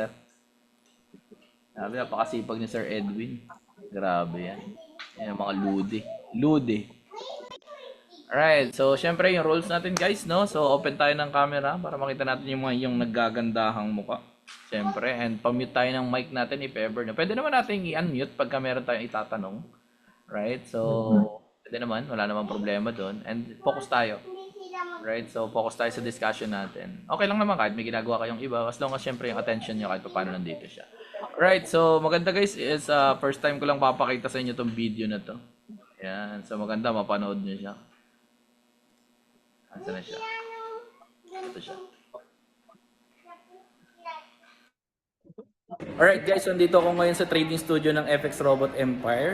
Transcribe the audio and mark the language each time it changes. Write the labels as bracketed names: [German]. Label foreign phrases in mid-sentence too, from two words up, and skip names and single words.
[Filipino] Grabe, napakasipag ni Sir Edwin. Grabe yan. Yan mga Lude. [English] Alright, so [Filipino] syempre yung rules natin guys, no? [English] So open [Filipino] tayo ng camera para makita natin yung naggagandahang mukha. Siyempre, and pamute tayo ng mic natin if ever. No? Pwede naman natin i-unmute pagka meron tayong itatanong. [English] Right? So, [Filipino] pwede naman. Wala namang problema doon. [English] And focus [Filipino] tayo. Right? [English] So, focus [Filipino] tayo sa discussion natin. Okay lang naman kahit may ginagawa kayong iba. [English] As long as [Filipino] siyempre yung attention nyo kahit paano nandito siya. Right? So, maganda guys is [English] first time [Filipino] ko lang papakita sa inyo tong video na to. Yan. So, maganda mapanood nyo siya. Asan na siya? Ito siya. [English] Alright guys, [Filipino] so nandito ako ngayon sa [English] trading studio [Filipino] ng FX Robot Empire.